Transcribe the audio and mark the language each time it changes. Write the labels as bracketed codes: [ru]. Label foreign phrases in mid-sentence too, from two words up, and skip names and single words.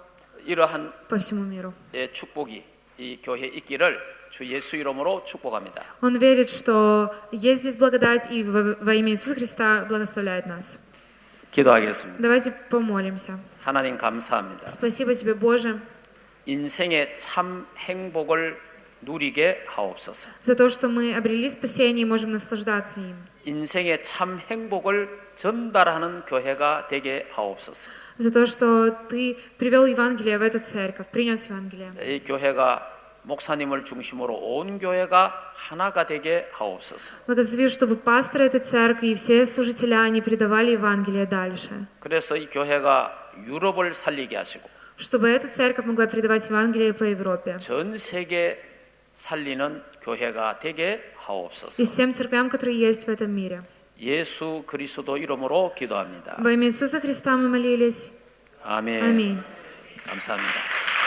[ko] 이러한 [ru] по всему миру. [ko] 축복이 이 교회에 있기를 주 예수 이름으로 축복합니다. [ru] Он верит, что есть здесь благодать, и во имя Иисуса Христа благословляет нас. [ko] 기도하겠습니다. [ru] Давайте помолимся. [ko] 하나님 감사합니다. [ru] Спасибо Тебе, Боже, [ko] 인생의 참 행복을 누리게 하옵소서. [ru] за то, что мы обрели спасение и можем наслаждаться им. [ko] 인생의 참 행복을 전달하는 교회가 되게 하옵소서. [ru] За то, что Ты привел Евангелие в эту церковь, принес Евангелие. [ko] 이 교회가 목사님을 중심으로 온 교회가 하나가 되게 하옵소서. [ru] Благослови, чтобы пасторы этой церкви и все служители, они передавали Евангелие дальше. [ko] 그래서 이 교회가 유럽을 살리게 하시고 [ru] Чтобы эта церковь могла передавать Евангелие по Европе. [ko] 전 세계 살리는 교회가 되게 하옵소서. [ru] И всем церквям, которые есть в этом мире. [ko] 예수 그리스도 이름으로 기도합니다. [ru] Во имя Иисуса Христа мы молились. [ko] 아멘. [ru] Аминь. [ko] 감사합니다.